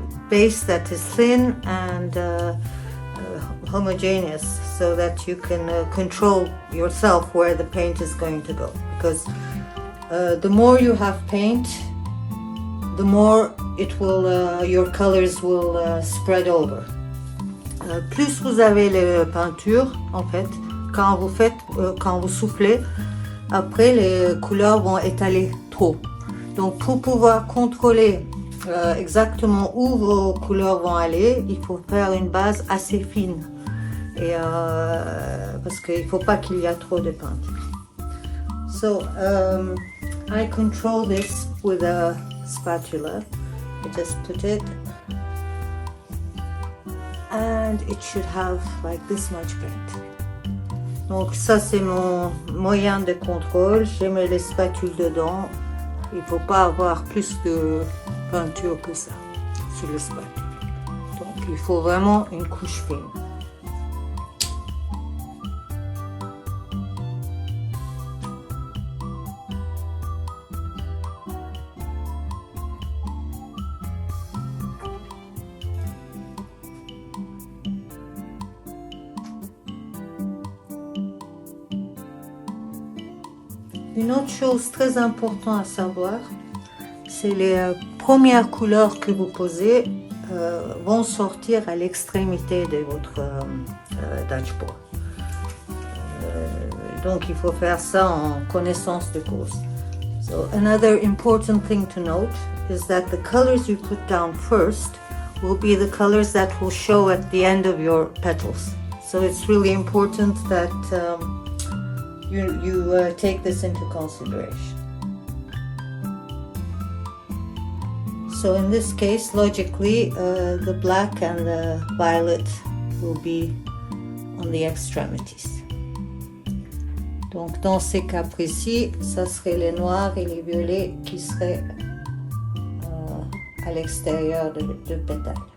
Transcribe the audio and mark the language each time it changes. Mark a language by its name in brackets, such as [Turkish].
[English] base that is thin and homogeneous, so that you can control yourself where the paint is going to go, because the more you have paint, the more it will your colors will spread over. [French] Plus vous avez les peintures, en fait, quand vous soufflez, après les couleurs vont étaler trop. Donc pour pouvoir contrôler exactement où vos couleurs vont aller, il faut faire une base assez fine, et parce qu'il ne faut pas qu'il y ait trop de peinture. [English] So I control this with a spatula. I just put it, and it should have like this much paint. [French] Donc ça c'est mon moyen de contrôle. Je mets les spatules dedans. Il ne faut pas avoir plus de peinture que ça sur le spatule. Donc il faut vraiment une couche fine. Une autre chose très importante à savoir, c'est les premières couleurs que vous posez vont sortir à l'extrémité de votre dashboard. Donc il faut faire ça en connaissance de cause. [English] So another important thing to note is that the colors you put down first will be the colors that will show at the end of your petals. So it's really important that you take this into consideration. So in this case, logically, the black and the violet will be on the extremities. [French] Donc dans ces cas précis, ça serait les noirs et les violets qui seraient à l'extérieur de pétales.